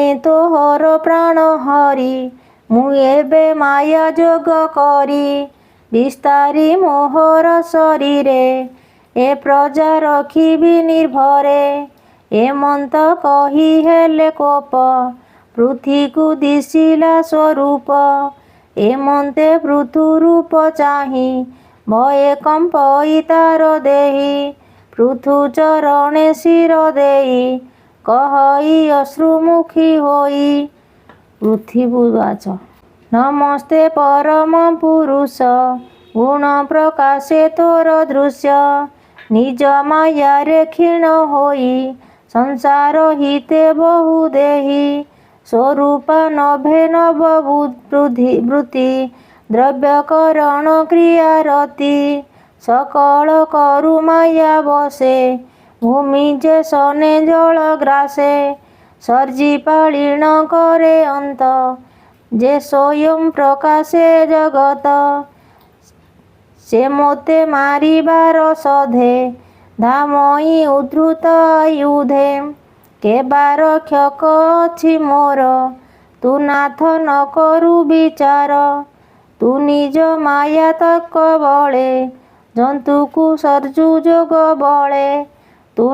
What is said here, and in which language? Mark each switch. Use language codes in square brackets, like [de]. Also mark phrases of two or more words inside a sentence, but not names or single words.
[or] ତୋହର ପ୍ରାଣ ହରି ମୁଁ ଏବେ ମାୟା ଯୋଗ କରି ବିସ୍ତାରି ମୋହର ଶରୀରେ ଏ ପ୍ରଜା ରଖିବି ନିର୍ଭରେ ଏମନ୍ତ କହି ହେଲେ କୋପ ପୃଥ୍ୱୀ କୁ ଦିଶିଲା ସ୍ୱରୂପ ଏମନ୍ତେ ପୃଥୁ ରୂପ ଚାହିଁ ଭୟେ କମ୍ପଇ ତାର ଦେହି ପୃଥୁ ଚରଣେ ଶିର ଦେହି କହଇ ଅଶ୍ରୁମୁଖୀ ହୋଇ ପୃଥ୍ୱୀବାଚ ନମସ୍ତେ ପରମ ପୁରୁଷ ଗୁଣ ପ୍ରକାଶେ ତୋର ଦୃଶ୍ୟ ନିଜ ମାୟା ରେ କ୍ଷୀଣ ହୋଇ ସଂସାର ହିତେ ବହୁ ଦେହି ସ୍ୱରୂପ ନଭେ ନବ ବୃତ୍ତି ଦ୍ରବ୍ୟକରଣ କ୍ରିୟାରତି ସକଳ କରୁ ମାୟା ବଶେ ଭୂମି ଯେ ସନେ ଜଳ ଗ୍ରାସେ ସର୍ଜି ପାଳିଣ କରେ ଅନ୍ତ ଯେ ସ୍ୱୟଂ ପ୍ରକାଶେ ଜଗତ ସେ ମୋତେ ମାରିବାର ସଧେ ଧାମଇ ଉଦ୍ଧୃତ ଯୁଧେ କେବାର କ୍ଷକ ଅଛି ମୋର ତୁ ନାଥ ନ କରୁ ବିଚାର ତୁ ନିଜ ମାୟା ତକ ବଳେ ଜନ୍ତୁକୁ ସର୍ଜୁ ଯୋଗ ବଳେ ତୁ